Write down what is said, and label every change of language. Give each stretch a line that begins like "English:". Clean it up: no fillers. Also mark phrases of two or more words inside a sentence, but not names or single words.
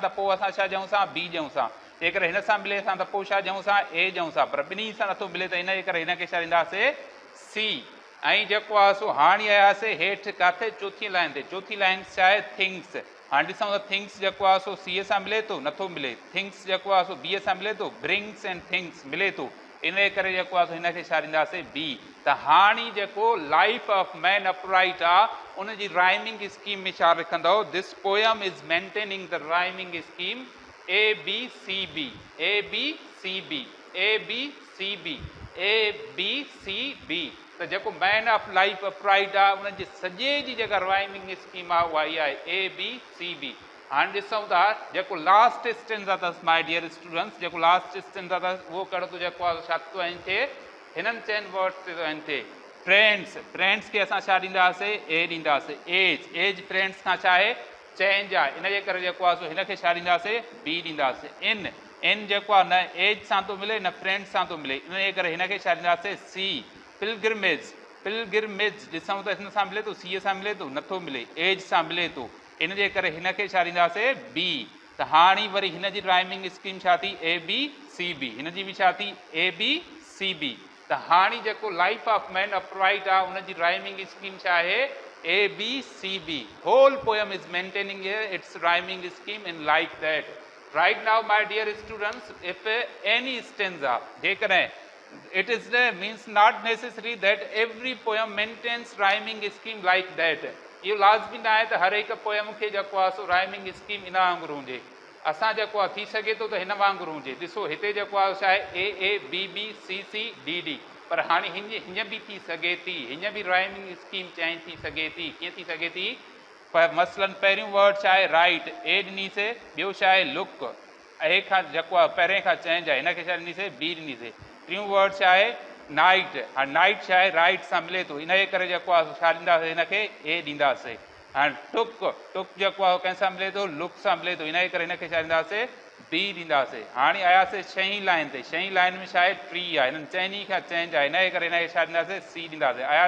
Sindhi: त पोइ असां छा चऊं था बी ॾियूं था जेकॾहिं हिन सां मिले सां त पोइ छा ॾियूं था ए ॾियूं था पर ॿिन्ही सां नथो मिले त इन जे करे हिनखे छा ॾींदासीं सी ऐं जेको आहे सो हाणे आयासीं हेठि किथे चौथी लाइन ते चौथी लाइन छा आहे थिंग्स हाणे ॾिसूं त थिंग्स जेको आहे सो सीअ सां मिले थो नथो मिले थिंग्स जेको आहे सो बीअ सां मिले थो
English: brings and things
Sindhi: मिले थो इन जे करे जेको आहे सो हिनखे छा ॾींदासीं बी त हाणे जेको लाइफ ऑफ मैन अपराइट आहे उन जी
English: rhyming scheme
Sindhi: में छा लिखंदव
English: this poem is maintaining the rhyming scheme
Sindhi: ए बी सी बी ए बी सी बी ए बी सी बी ए बी सी बी त जेको मैन ऑफ लाइफ अपराइट आहे उनजी सॼे जी जेका
English: rhyming scheme
Sindhi: आहे उहा इहा आहे ए बी सी बी हाणे ॾिसूं था जेको
English: last stanza
Sindhi: अथसि
English: my dear students
Sindhi: जेको
English: last stanza
Sindhi: अथसि उहो कहिड़ो थो जेको आहे छा थो आहिनि थिए हिननि चइनि वर्ड्स ते थो आहिनि थिए फ्रेंड्स खे असां छा ॾींदासीं ए ॾींदासीं
English: age friends
Sindhi: खां छा आहे चेंज आहे इन जे करे जेको आहे सो हिनखे छा ॾींदासीं बी ॾींदासीं इन जेको आहे न एज सां थो मिले न फ्रेंड्स सां थो मिले इन जे करे हिनखे छा ॾींदासीं सी पिलग्रिमेज ॾिसूं त हिन सां मिले थो सीअ सां मिले थो नथो मिले एज सां मिले थो इन जे करे हिनखे छा ॾींदासीं बी त हाणे वरी हिन जी
English: rhyming scheme
Sindhi: छा थी ए बी सी बी हिन जी बि छा थी ए बी सी बी त हाणे जेको लाइफ ऑफ मैन अपराइट आहे उन जी
English: rhyming scheme
Sindhi: छा आहे ए बी
English: C B whole poem is maintaining its rhyming scheme in like that right now my dear students if any stanza जेकॾहिं it is means not necessary that every poem maintains rhyming scheme like that
Sindhi: इहो लाज़मी न आहे त हर हिकु पोयम खे जेको आहे सो
English: rhyming scheme
Sindhi: इन वांगुरु हुजे असां जेको आहे थी सघे थो त हिन वांगुरु हुजे ॾिसो हिते जेको आहे छा आहे ए बी बी सी सी डी डी पर हाणे हीअं बि थी सघे थी हीअं बि
English: rhyming scheme change
Sindhi: थी सघे थी कीअं थी सघे थी पर मसलन पहिरियों वर्ड छा आहे राइट ए ॾिनीसीं ॿियो छा आहे लुक ए खां जेको आहे पहिरें खां चेंज आहे हिनखे छा ॾिनीसीं बी ॾिनीसीं टियों वर्ड छा आहे नाइट हाणे नाइट छा आहे राइट सां मिले थो इन जे करे जेको आहे छा ॾींदासीं हिनखे ए ॾींदासीं हाणे टुक जेको आहे कंहिंसां मिले थो लुक सां मिले थो इन जे करे हिनखे छा ॾींदासीं बी ॾींदासीं हाणे आयासीं छहीं लाइन ते छहीं लाइन में छा आहे ट्री आहे हिननि चइनी खां चेंज आहे इन जे करे हिनखे छा ॾींदासीं सी ॾींदासीं